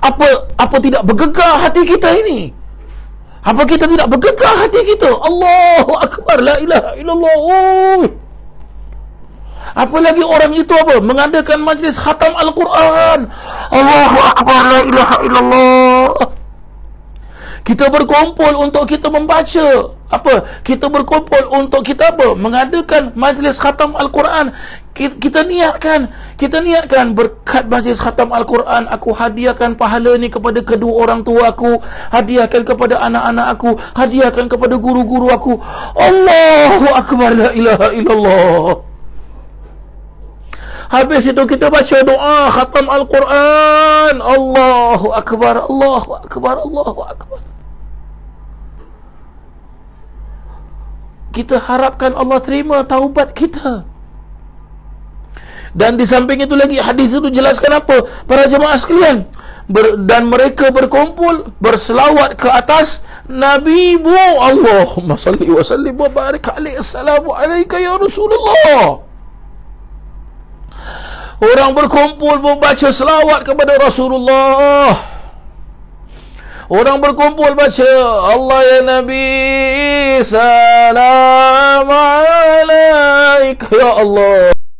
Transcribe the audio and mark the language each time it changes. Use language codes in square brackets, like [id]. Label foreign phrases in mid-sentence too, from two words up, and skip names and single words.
[ms] Apa tidak bergegar hati kita ini? Apa kita tidak bergegar hati kita? [ar] الله أكبر، لا إله إلا الله. [ms] Apalagi orang itu mengadakan majlis khatam Al-Quran. [ar] الله أكبر، لا إله إلا الله. [ms] Kita berkumpul untuk kita membaca kita berkumpul untuk kita mengadakan majlis khatam Al-Quran. Kita niatkan berkat majlis khatam Al-Quran, aku hadiahkan pahala ni kepada kedua orang tua aku, hadiahkan kepada anak-anak aku, hadiahkan kepada guru-guru aku. [ar] الله أكبر، لا إله إلا الله. [ms] Habis itu kita baca doa khatam Al-Quran. [ar] الله أكبر، الله أكبر، الله أكبر. [ms] Kita harapkan Allah terima taubat kita. Dan di samping itu lagi, hadis itu jelaskan apa? Para jemaah sekalian, dan mereka berkumpul berselawat ke atas Nabi mu. [ar] اللهم صل وسلم وبارك عليه. السلام عليك يا رسول الله. [ms] Orang berkumpul membaca selawat kepada Rasulullah. Orang berkumpul baca [ar] الله يا نبي، سلام عليك يا الله.